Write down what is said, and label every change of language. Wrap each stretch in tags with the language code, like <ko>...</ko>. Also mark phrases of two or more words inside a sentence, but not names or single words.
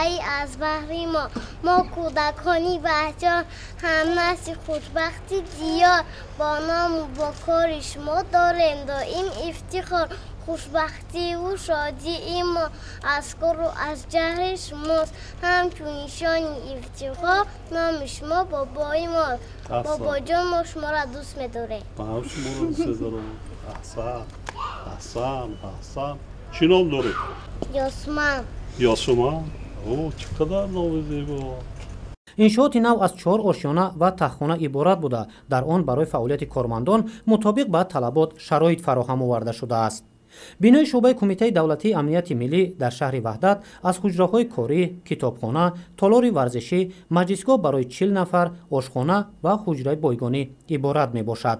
<tg>ای از بحر ما کودکانی بچه هم نسل خوشبختی دیار با نام و با کار شما داریم دائم افتخار خوشبختی و شادی ما از کار و از جهر شماست همچون نشان افتخار نام شما بابای ما بابا جان ما شما را دوست می‌داره. من شما را دوست دارم. احسن. چی نام داری؟ یاسمان. یاسمان؟ اوه چقدر نام زیبا. иншооти нав аз 4 ошёна ва таххона иборат буда, дар он барои фаъолияти кормандон мутобиқ ба талабот шароит фароҳам оварда шудааст. бинои шуъбаи Кумитаи давлатии амнияти миллӣ дар шаҳри Ваҳдат аз ҳуҷраҳои корӣ, китобхона, толори варзишӣ, маҷлисгоҳ барои 40 нафар, ошхона ва ҳуҷраи бойгонӣ иборат мебошад.</tg>